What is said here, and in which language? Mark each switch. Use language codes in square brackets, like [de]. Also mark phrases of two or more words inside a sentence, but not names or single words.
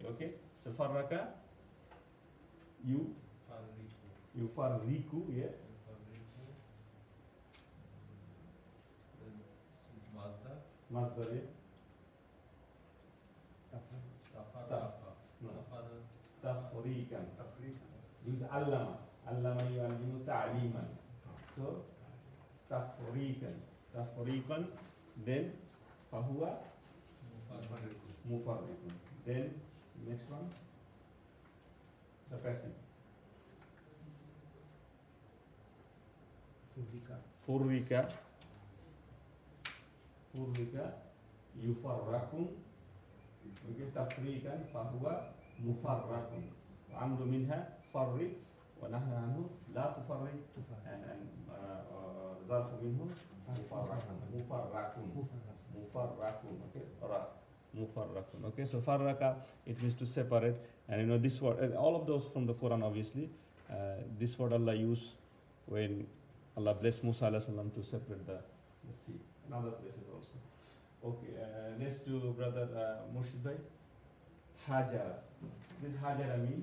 [en] Okay. So farraka. You farriku, yeah. Masdar, yeah. [ar] Tafriqan. Use allama. علّم يعلّم تعليمًا. [en] So tafriqan. [ar] Then فهو مفرِّق. [en] Then next one, the passive. [ar] فُرِّق يُفرَّق. Okay, تفريقًا فهو مفرَّق. الأمر منها فرِّق والنهي عنه لا تفرِّق and الظرف منه مفرَّق. [en] Okay, mufarrakun. Okay, so farraka, it means to separate. And this word, all of those from the Quran obviously. This word Allah used when Allah blessed Musa [ar] عليه السلام [en] to separate the sea. And other places also. Okay, let's do brother Murshid Bhai. Hajara. What does Hajara mean?